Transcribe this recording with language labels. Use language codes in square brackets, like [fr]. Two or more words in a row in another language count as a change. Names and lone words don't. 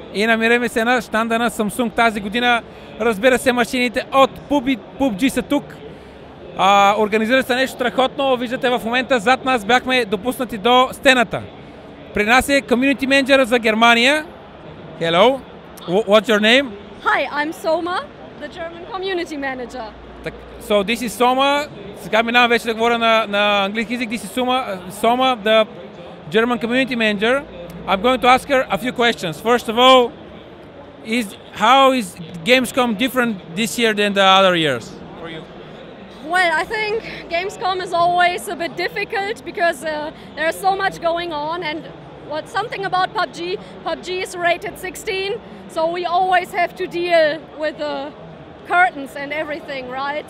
[bg] И намираме се на щанда на Samsung тази година. Разбира се, машините от PUBG са тук. Организира се нещо страхотно. Виждате в момента зад нас бяхме допуснати до стената. При нас е [en] Community Manager [bg] за Германия. [en] Hello. What's your name? Hi, I'm Soma, the German Community Manager. So this is Soma. [bg] Сега минавам вече да говоря на английски език. [en] This is Soma, the German Community Manager. I'm going to ask her a few questions. First of all, how is Gamescom different this year than the other years for you? Well, I think Gamescom is always a bit difficult because there's so much going on, and something about PUBG is rated 16, so we always have to deal with the curtains and everything, right?